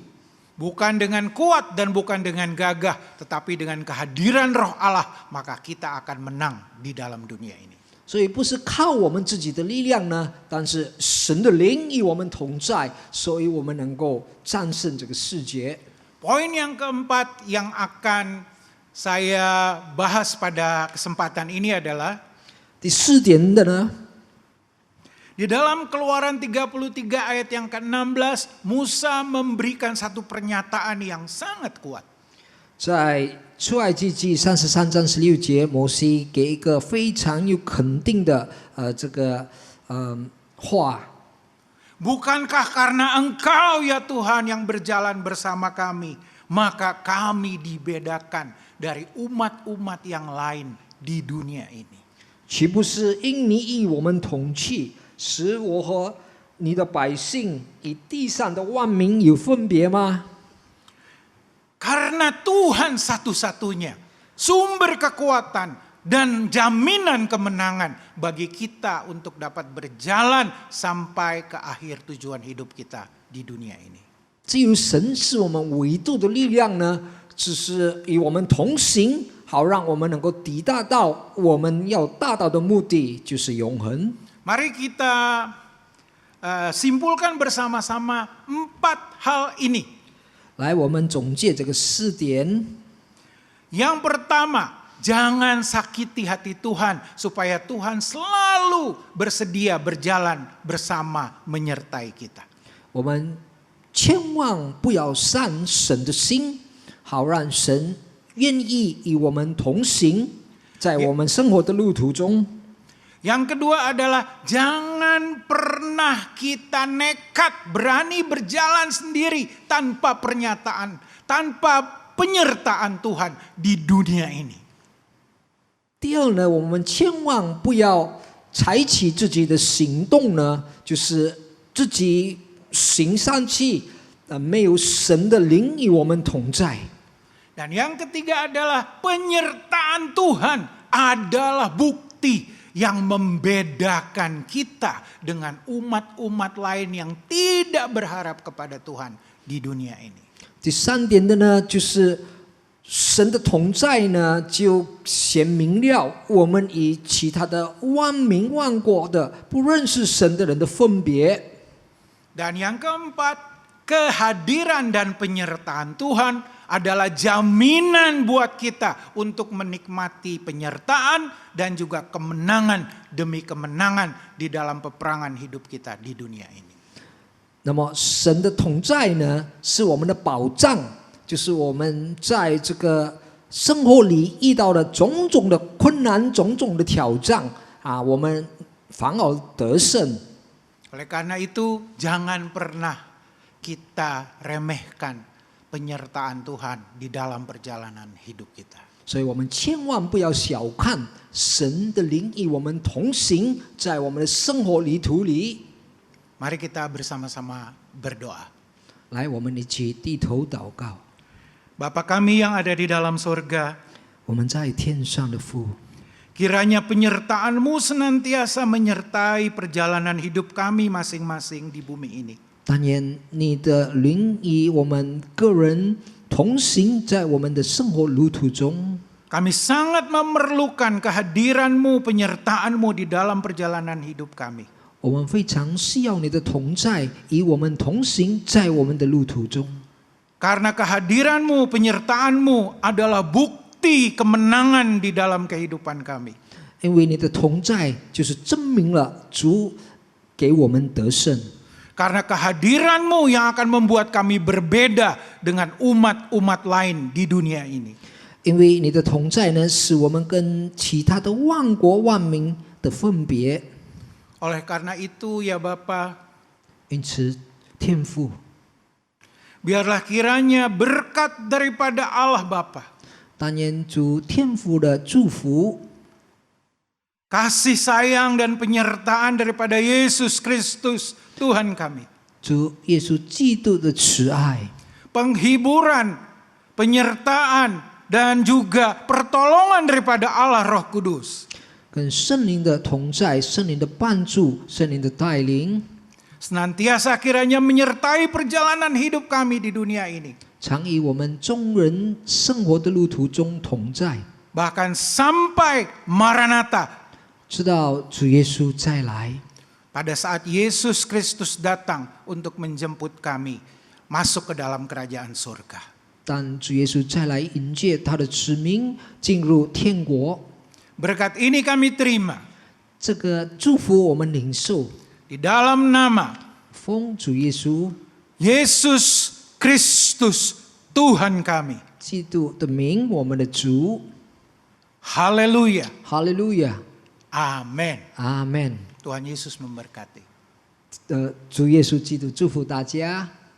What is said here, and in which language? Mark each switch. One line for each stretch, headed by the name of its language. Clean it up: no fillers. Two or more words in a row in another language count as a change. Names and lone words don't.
Indonesian: Bukan dengan kuat dan bukan dengan gagah, tetapi dengan kehadiran Roh Allah, maka kita akan menang di dalam dunia ini.
Chinese: 所以不是靠我们自己的力量呢，但是神的灵与我们同在，所以我们能够战胜这个世界。
Indonesian: Poin yang keempat yang akan saya bahas pada kesempatan ini adalah
Chinese: 第4点的呢，
Indonesian: di dalam Keluaran 33 ayat yang ke-16, Musa memberikan satu pernyataan yang sangat kuat.
Chinese: 在出埃及记33章16节，摩西给一个非常有肯定的话。
Indonesian: Bukankah karena Engkau ya Tuhan yang berjalan bersama kami, maka kami dibedakan dari umat-umat yang lain di dunia ini.
Chinese: 岂不是因你与我们同去，使我和你的百姓与地上的万民有分别吗？
Indonesian: Karena Tuhan satu-satunya sumber kekuatan dan jaminan kemenangan bagi kita untuk dapat berjalan sampai ke akhir tujuan hidup kita di dunia ini.
Chinese: 只有神是我们唯独的力量呢，只是与我们同行，好让我们能够抵达到我们要达到的目的，就是永恒。
Indonesian: Mari kita simpulkan bersama-sama 4 hal ini.
Chinese: 来，我们总结这个4点。
Indonesian: Yang pertama, jangan sakiti hati Tuhan supaya Tuhan selalu bersedia berjalan bersama menyertai kita.
Chinese: 我们千万不要伤神的心，好让神愿意与我们同行，在我们生活的路途中。
Indonesian: Yang kedua adalah jangan pernah kita nekat berani berjalan sendiri tanpa penyertaan Tuhan di dunia ini.
Chinese: 第二呢，我们千万不要采取自己的行动呢，就是自己行上去，没有神的灵与我们同在。
Indonesian: Dan yang ketiga adalah penyertaan Tuhan adalah bukti yang membedakan kita dengan umat-umat lain yang tidak berharap kepada Tuhan di dunia ini.
Chinese: 第三点的呢，就是神的同在呢，就显明了我们与其他的万民万国的不认识神的人的分别。
Indonesian: Dan yang keempat, kehadiran dan penyertaan Tuhan adalah jaminan buat kita untuk menikmati penyertaan dan juga kemenangan demi kemenangan di dalam peperangan hidup kita di dunia ini.
Chinese: 那么神的同在呢，是我们的保障，就是我们在这个生活里遇到的种种的困难、种种的挑战啊，我们反而得胜。
Indonesian: Oleh karena itu, jangan pernah kita remehkan penyertaan Tuhan di dalam perjalanan hidup kita.
Chinese: 所以我们千万不要小看神的灵与我们同行，在我们的生活旅途里。
Indonesian: Mari kita bersama-sama berdoa.
Chinese: 来，我们一起低头祷告。
Indonesian: Bapa kami yang ada di dalam surga,
Chinese: 我们在天上的父，
Indonesian: kiranya penyertaan-Mu senantiasa menyertai perjalanan hidup kami masing-masing di bumi ini.
Chinese: 但愿你的灵与我们个人同行，在我们的生活路途中。
Indonesian: Kami sangat memerlukan kehadiran-Mu, penyertaan-Mu di dalam perjalanan hidup kami.
Chinese: 我们非常需要你的同在，与我们同行，在我们的路途中。
Indonesian: Karena kehadiran-Mu, penyertaan-Mu adalah bukti kemenangan di dalam kehidupan kami.
Chinese: 因为你的同在，就是证明了主给我们得胜。
Indonesian: Karena kehadiran-Mu yang akan membuat kami berbeda dengan umat-umat lain di dunia ini.
Chinese: 因为你的同在呢，使我们跟其他的万国万民的分别。
Indonesian: Oleh karena itu ya Bapa,
Chinese: 因此，天父，
Indonesian: biarlah kiranya berkat daripada Allah Bapa,
Chinese: 但愿主天父的祝福、
Indonesian: kasih sayang dan penyertaan daripada Yesus Kristus Tuhan kami,
Chinese: 主耶稣基督的慈爱、
Indonesian: penghiburan, penyertaan dan juga pertolongan daripada Allah Roh Kudus
Chinese: 跟圣灵的同在、圣灵的帮助、圣灵的带领，
Indonesian: senantiasa kiranya menyertai perjalanan hidup kami di dunia ini,
Chinese: 常与我们众人生活的路途中同在，
Indonesian: bahkan sampai Maranatha,
Chinese: 直到主耶稣再来。
Indonesian: pada saat Yesus Kristus datang untuk menjemput kami masuk ke dalam kerajaan surga.
Chinese: 当主耶稣再来迎接他的子民进入天国，
Indonesian: Berkat ini kami terima
Chinese: 这个祝福我们领受，
Indonesian: di dalam nama
Chinese: 奉主耶稣
Indonesian: Yesus Kristus Tuhan kami.
Chinese: 基督的名，我们的主，
Indonesian: Haleluya.
Chinese: 哈利路亚，
Indonesian: Amin.
Chinese: 阿门。
Indonesian: Tuhan Yesus memberkati.
Chinese: 主耶稣基督祝福大家。